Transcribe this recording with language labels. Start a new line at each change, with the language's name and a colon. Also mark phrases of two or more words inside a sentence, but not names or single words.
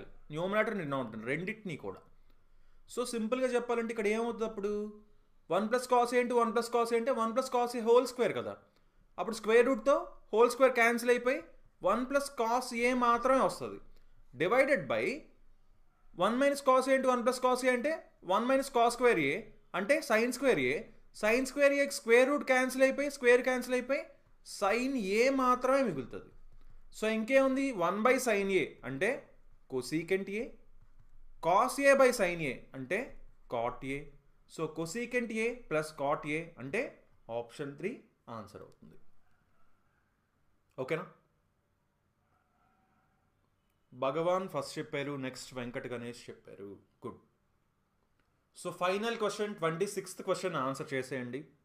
English: numerator denominator
Telugu: రెండింటినీ కూడా. సో సింపుల్గా చెప్పాలంటే ఇక్కడ ఏమవుతుంది అప్పుడు, 1 + cos a ఇంటూ 1 + cos a అంటే 1 + cos a
English: whole square
Telugu: కదా. అప్పుడు స్క్వేర్ రూట్తో
English: whole square cancel
Telugu: అయిపోయి 1 + cos a మాత్రమే వస్తుంది.
English: divided by
Telugu: 1 - cos a ఇంటూ 1 + cos a అంటే 1 - cos² a అంటే sin² a. sin² a
English: square root cancel
Telugu: అయిపోయి
English: square cancel
Telugu: అయిపోయి sin a మాత్రమే మిగులుతుంది. సో ఇంకేముంది, 1/sin a అంటే cosecant a, cos a/sin a అంటే cot a. సో cosecant a + cot a అంటే
English: option 3 answer
Telugu: అవుతుంది. ఓకేనా? భగవాన్ ఫస్ట్ చెప్పారు, నెక్స్ట్ వెంకట్ గణేష్ చెప్పారు. గుడ్.
English: so final question 26th question answer
Telugu: చేసేయండి.